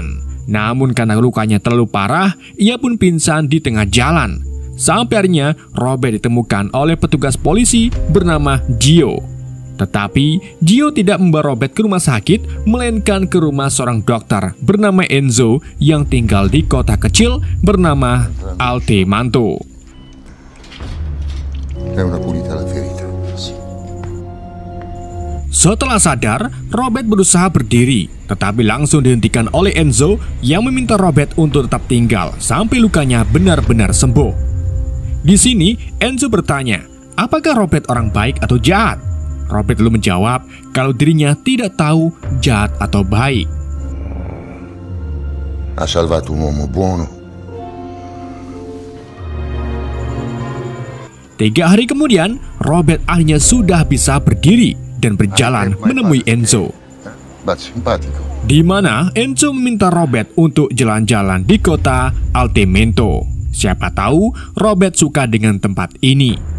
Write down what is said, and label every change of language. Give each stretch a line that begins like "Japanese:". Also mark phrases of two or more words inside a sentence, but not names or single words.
Indonesian: Namun karena lukanya terlalu parah, ia pun pingsan di tengah jalan. Sampai akhirnya Robert ditemukan oleh petugas polisi bernama Gio. Tetapi Gio tidak membawa Robert ke rumah sakit, melainkan ke rumah seorang dokter bernama Enzo yang tinggal di kota kecil bernama Altemanto.
Italian: È una pulita la ferita.
Indonesian: Setelah sadar, Robert berusaha berdiri, tetapi langsung dihentikan oleh Enzo yang meminta Robert untuk tetap tinggal sampai lukanya benar-benar sembuh. Di sini, Enzo bertanya, apakah Robert orang baik atau jahat? Robert lalu menjawab kalau dirinya tidak tahu jahat atau baik.
Italian: Ha salvato un uomo buono.
Indonesian: 3 hari kemudian, Robert akhirnya sudah bisa berdiri dan berjalan menemui Enzo. Di mana Enzo meminta Robert untuk jalan-jalan di kota Altemanto. Siapa tahu Robert suka dengan tempat ini.